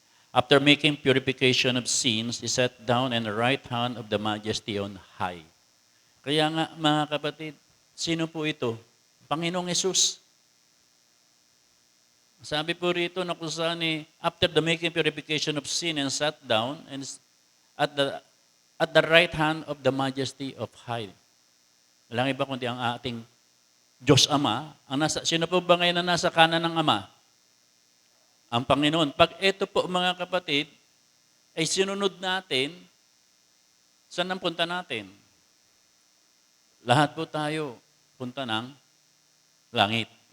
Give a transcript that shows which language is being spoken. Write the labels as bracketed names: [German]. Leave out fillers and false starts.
[English] After making purification of sins, He sat down in the right hand of the majesty on high. [Filipino] Kaya nga, mga kapatid, sino po ito? Panginoong Hesus. Sabi po rito na kung saan [English] after the making purification of sin and sat down and at the right hand of the majesty of high. [Filipino] Walang iba kundi ang ating Diyos Ama. Sino po ba ngayon na nasa kanan ng Ama? Ang Panginoon. Pag ito po mga kapatid, ay sinunod natin, saan ang punta natin? Lahat po tayo punta ng langit.